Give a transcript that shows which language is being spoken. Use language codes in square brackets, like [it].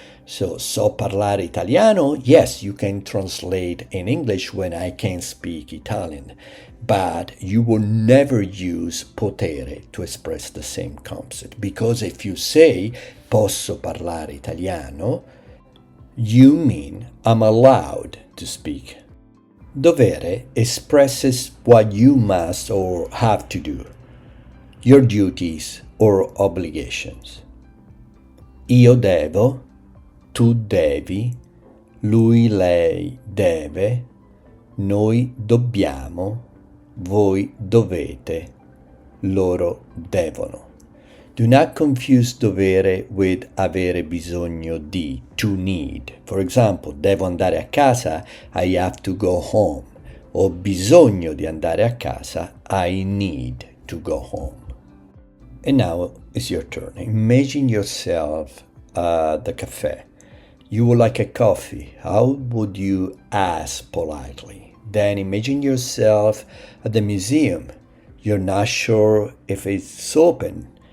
[en] So parlare italiano, yes, you can translate in English when I can speak Italian, but you will never use potere to express the same concept, because if you say [it] posso parlare italiano, [en] you mean I'm allowed to speak. Dovere expresses what you must or have to do, your duties or obligations. [it] Io devo, tu devi, lui, lei deve, noi dobbiamo, voi dovete, loro devono. [en] Do not confuse dovere with [it] avere bisogno di, [en] to need. For example, [it] devo andare a casa, [en] I have to go home. [it] Ho bisogno di andare a casa, [en] I need to go home. And now it's your turn. Imagine yourself at the cafe. You would like a coffee. How would you ask politely? Then imagine yourself at the museum. You're not sure if it's open.